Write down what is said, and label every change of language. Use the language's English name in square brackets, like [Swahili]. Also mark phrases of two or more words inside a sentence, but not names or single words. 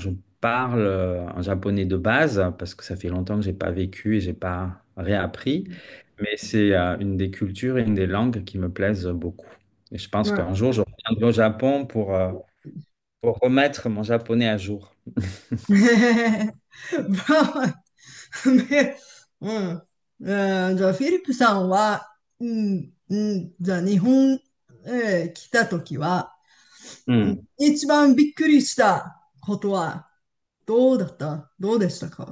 [French] Je parle un japonais de base parce que ça fait longtemps que j'ai pas vécu et j'ai pas réappris. Mais c'est une des cultures et une des langues qui me plaisent beaucoup. Et je pense Ouais. qu'un jour, je reviendrai au Japon pour remettre mon japonais à jour. [Japanese] ね、うん。じゃあ、フィリップさんは、じゃあ、日本、来たときは、一番びっくりしたことは、どうでしたか？